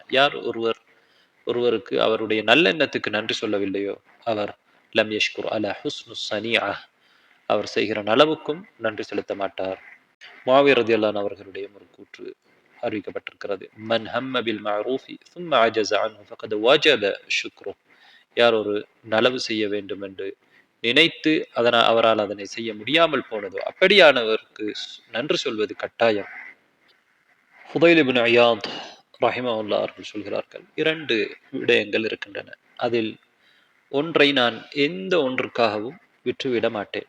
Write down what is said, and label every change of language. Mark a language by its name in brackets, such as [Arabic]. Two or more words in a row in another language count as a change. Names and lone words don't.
[Tamil] யார் ஒருவருக்கு அவருடைய நல்லெண்ணத்துக்கு நன்றி சொல்லவில்லையோ அவர் [Arabic] لم يشكر على حسن صنيعه, [Tamil] அவர் செய்கிற நலவுக்கும் நன்றி செலுத்த மாட்டார். முஆவியா [Arabic] رضي الله عنه [Tamil] அவர்களுடைய ஒரு கூற்று அறிவிக்கப்பட்டிருக்கிறது, [Arabic] من هم بالمعروف ثم عجز عنه فقد وجب شكره. [Tamil] யார் ஒரு நலவு செய்ய வேண்டும் என்று நினைத்து அவரால் அதனை செய்ய முடியாமல் போனதோ அப்படியானவருக்கு நன்றி சொல்வது கட்டாயம். ஃபுதைல் இப்னு இயாத் ரஹிமஹுல்லாஹ் அவர்கள் சொல்கிறார்கள், 2 விடயங்கள் இருக்கின்றன, அதில் ஒன்றை நான் எந்த ஒன்றுக்காகவும் விட்டுவிட மாட்டேன்.